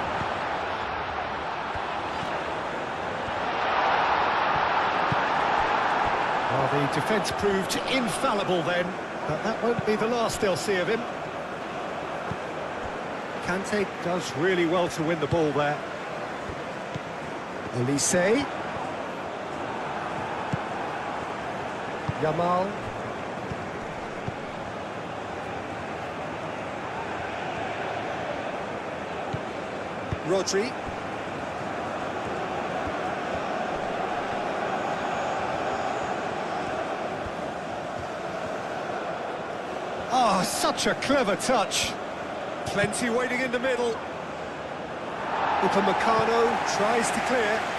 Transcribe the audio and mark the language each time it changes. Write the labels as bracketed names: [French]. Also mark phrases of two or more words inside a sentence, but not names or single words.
[English] Well, the defence proved infallible then, but that won't be the last they'll see of him. Kante does really well to win the ball there. Olise. Yamal. Rodri. Oh, such a clever touch. Plenty waiting in the middle. Upamecano tries to clear.